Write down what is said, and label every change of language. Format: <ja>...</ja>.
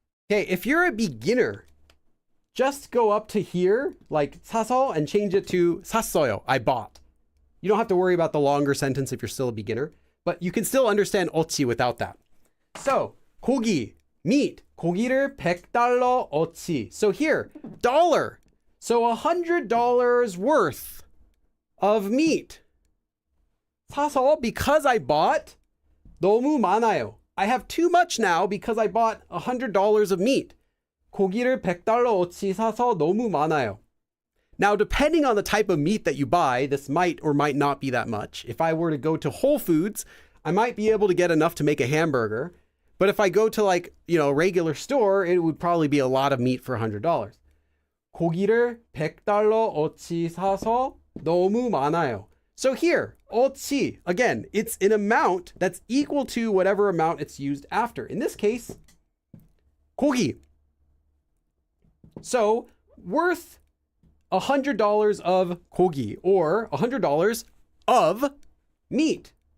<en>Okay, if you're a beginner, just go up to here, like 사서, and change it to 샀어요, I bought. You don't have to worry about the longer sentence if you're still a beginner, but you can still understand 어치 without that. So, 고기, meat,</en> <ko>고기를 $100 어치.</ko> <en>So here, dollar. So $100 worth of meat. 사서, because I bought,</en> <ko>너무 많아요.</ko> <en>I have too much now because I bought $100 of meat.</en> <ko>고기를 $100 어치 사서 너무 많아요.</ko> <en>Now, depending on the type of meat that you buy, this might or might not be that much. If I were to go to Whole Foods, I might be able to get enough to make a hamburger. But if I go to like, a regular store, it would probably be a lot of meat for $100.</en> <ko>고기를 $100 어치 사서 너무 많아요.</ko> <en>So here, 어치, again, it's an amount that's equal to whatever amount it's used after. In this case, 고기. So worth $100 of 고기, or $100 of meat.</en>